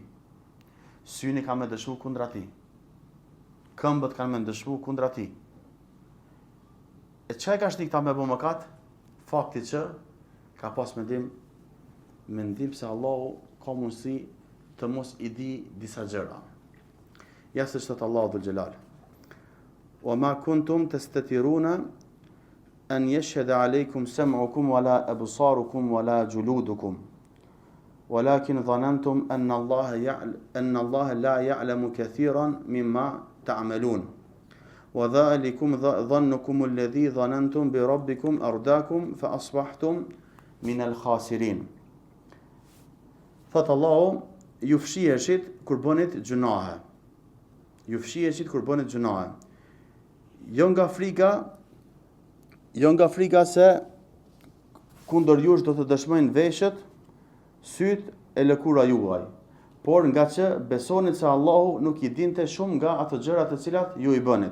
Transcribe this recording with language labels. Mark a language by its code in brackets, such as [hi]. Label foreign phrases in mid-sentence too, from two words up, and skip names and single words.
[sq] Syni ka me dëshmu kundra tij. Këmbët kanë me dëshmu kundra tij. E çka ka shtik ta me bën mëkat? Fakti që ka pas mendim se Allahu ka mundësi të mos i di disa gjëra. Ja se ç'thot Allahu [ar] ذو الجلال. وما كنتم تستترون أن يشهد عليكم سمعكم ولا أبصاركم ولا جلودكم. ولكن ظننتم أن الله لا يعلم كثيرا مما تعملون وذلكم ظنكم الذي ظننتم بربكم أرداكم فأصبحتم من الخاسرين. [sq] Thot Allahu, ju fshiheshit kur bënit gjunahe. Ju fshiheshit kur bënit gjunahe. Jo nga frika se kundër jush do të dëshmojnë veshët, syt e lëkura juaj, por nga që besonit se Allahu nuk i dinte shumë nga ato gjërat të cilat ju i bënit.